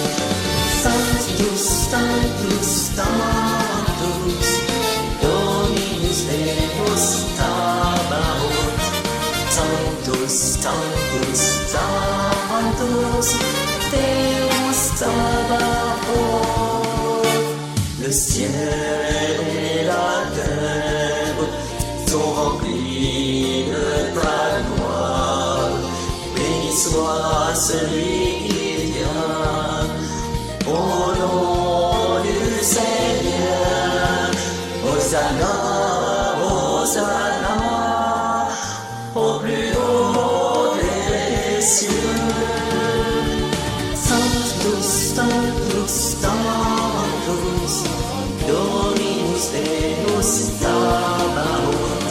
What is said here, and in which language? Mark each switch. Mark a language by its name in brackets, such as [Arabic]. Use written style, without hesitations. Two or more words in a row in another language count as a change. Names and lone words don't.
[Latin] Sanctus, Sanctus, Sanctus, Dominus Deus Sabaoth. Sanctus, Sanctus, Sanctus, Deus Sabaoth. [French] Le ciel et la terre sont remplis de ta gloire. Béni soit celui qui vient au nom du Seigneur. Hosanna, Hosanna, au plus haut des cieux. [Latin] Sanctus, Sanctus, Sanctus, Dominus Deus Sabaoth.